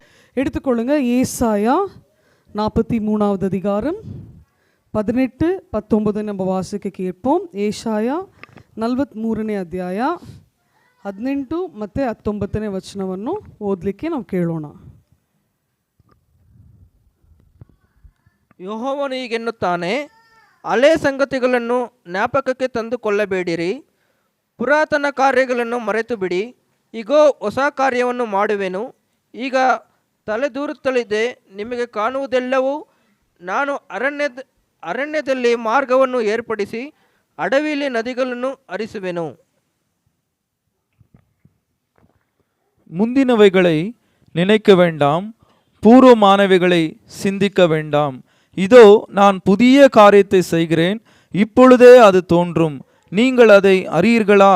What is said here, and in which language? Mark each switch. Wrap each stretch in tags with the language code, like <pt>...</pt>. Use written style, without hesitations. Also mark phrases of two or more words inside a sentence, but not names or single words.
<ta>எடுத்துக்கொள்ளுங்க. ஏசாயா 43வது அதிகாரம் 18, 19 நம்ம வாசிக்கக் கேட்போம்.</ta> <kn>ಏಷಾಯ 43ನೇ ಅಧ್ಯಾಯ 18 ಮತ್ತು 19ನೇ ವಚನವನ್ನು ಓದಲಿಕ್ಕೆ ನಾವು ಕೇಳೋಣ. ಯೆಹೋವನು ಹೀಗೆನ್ನುತ್ತಾನೆ, ಹಳೆ ಸಂಗತಿಗಳನ್ನು ಜ್ಞಾಪಕಕ್ಕೆ ತಂದುಕೊಳ್ಳಬೇಡಿರಿ, ಪುರಾತನ ಕಾರ್ಯಗಳನ್ನು ಮರೆತು ಬಿಡಿ. ಇಗೋ, ಹೊಸ ಕಾರ್ಯವನ್ನು ಮಾಡುವೆನು, ಈಗ ತಲೆದೂರುತ್ತಲಿದೆ, ನಿಮಗೆ ಕಾಣುವುದೆಲ್ಲವೂ. ನಾನು ಅರಣ್ಯದಲ್ಲಿ ಮಾರ್ಗವನ್ನು ಏರ್ಪಡಿಸಿ ಅಡವಿಯಲ್ಲಿ ನದಿಗಳನ್ನು ಹರಿಸುವೆನು.</kn> <ta>முந்தினவைகளை நினைக்க வேண்டாம், பூர்வமானவைகளை சிந்திக்க வேண்டாம். இதோ நான் புதிய காரியத்தை செய்கிறேன், இப்பொழுதே அது தோன்றும், நீங்கள் அதை அறியீர்களா?</ta>